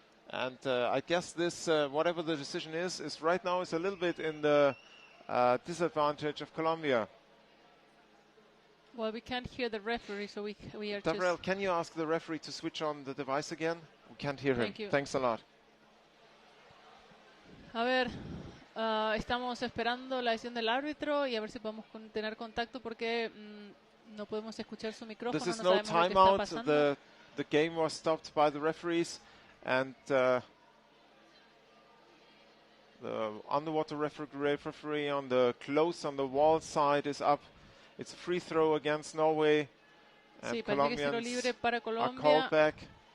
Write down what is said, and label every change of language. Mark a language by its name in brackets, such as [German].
[English] And I guess this, whatever the decision is right now is a little bit in the disadvantage of Colombia. Well, we can't hear the referee, so we are Gabriel, can you ask the referee to switch on the device again? We can't hear him. Thank you. Thanks a lot. [Spanish] A ver, estamos esperando la decisión del árbitro y a ver si podemos tener contacto, porque no podemos escuchar su micrófono. [English] This is no no timeout. The game was stopped by the referees, and the underwater referee on the close on the wall side is up. It's a free throw against Norway, and Colombians are called back.